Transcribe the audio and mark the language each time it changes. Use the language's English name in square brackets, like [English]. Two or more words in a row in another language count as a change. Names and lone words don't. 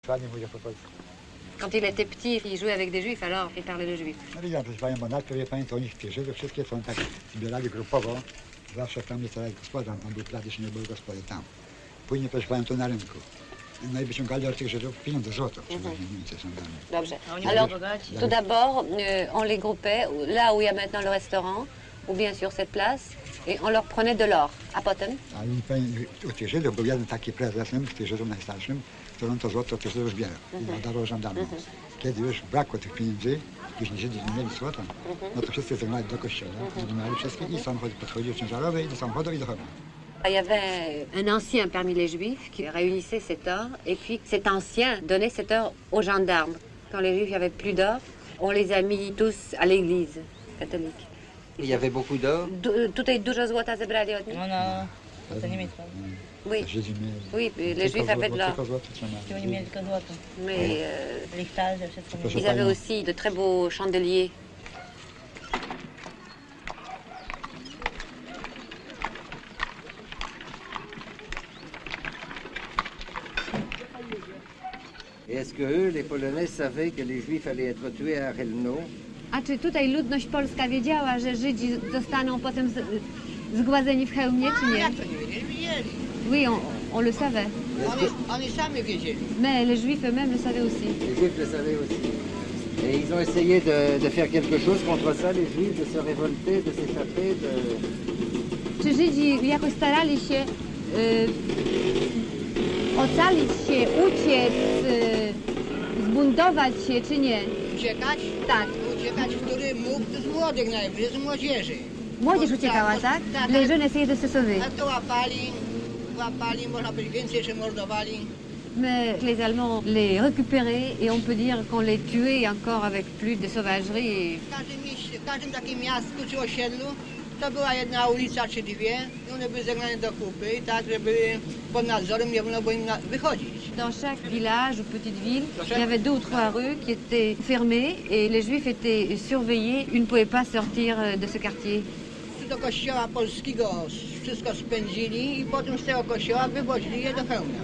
[French] Quand il était petit, il jouait avec des juifs, alors il parlait de juifs. [Polish] No widziałem, proszę panią, bo najpierw wie pani, to oni w pierwszej, to wszystkie są tak zbierali grupowo. Zawsze tam jest taki gospodarz, tam był plac, jeszcze nie było gospody tam. Później, proszę panią, to na rynku. No i wyciągali od tych Żydów pieniądze, złoto, przeważnie Niemcy są dane. Dobrze. [French] Alors, tout d'abord, on les groupait là où il y a maintenant le restaurant, ou bien sur cette place, et on leur prenait de l'or. [Polish] A potem? A i pani, u tych Żydów był jeden taki prezes, z tych Żydów najstarszym, który on to złoto tych Żydów zbierał i dawał żandarmom. Kiedy już brakło tych pieniędzy, już Żydzi nie mieli złota, no to wszyscy zagnali do kościoła, zagnali wszystkich i samochody podchodziły ciężarowe i do samochodu i do chowu. [French] Il y avait un ancien parmi les juifs qui réunissait cet or, et puis cet ancien donnait cet or aux gendarmes. Quand les juifs n'avaient plus d'or, on les a mis tous à l'église catholique. Il y avait beaucoup d'or. [Polish] Tutaj dużo złota zebrali od nich? To nie mieli. [French] Oui. [Polish] Żydzi mieli. [French] Oui, les juifs avaient de l'or. [Polish] Tylko złoto trzymali. Oni mieli tylko złoto. [French] Mais [Polish] Lichtarze, wszystko mieli. [French] ils avaient aussi de très beaux chandeliers. Et est-ce que eux, les Polonais, savaient que les Juifs allaient être tués à Chelmno? [Polish] A czy tutaj ludność polska wiedziała, że Żydzi zostaną potem zgładzeni w Chełmie, czy nie? Jak to nie wiedzieli? Wiedzieli. [French] Oui, on le savait. [Polish] Oni sami wiedzieli. [French] Mais les juifs eux-mêmes le savaient aussi. Les Juifs le savaient aussi. Et ils ont essayé de faire quelque chose contre ça, les Juifs, de se révolter, de s'échapper, de... [Polish] Czy Żydzi jakoś starali się ocalić się, uciec, zbuntować się, czy nie? Uciekać? Tak. Uciekać, który mógł z młodych najwyżej, z młodzieży. Młodzież uciekała, tak? [French] Les jeunes essayaient de se sauver. [Polish] A to łapali, można powiedzieć więcej jeszcze mordowali. [French] Mais les Allemands les récupéraient et on peut dire qu'on les tuait encore avec plus de sauvagerie. [Polish] W każdym mieście, w każdym takim miastku czy osiedlu to była jedna ulica czy dwie i one były zagrane do kupy i tak, żeby pod nadzorem nie wolno było im wychodzić. [French] Dans chaque village ou petite ville, il y avait 2 ou 3 rues qui étaient fermées et les Juifs étaient surveillés. Ils ne pouvaient pas sortir de ce quartier. [Polish] Do kościoła polskiego wszystko spędzili i potem z tego kościoła wywozili je do Chełmia.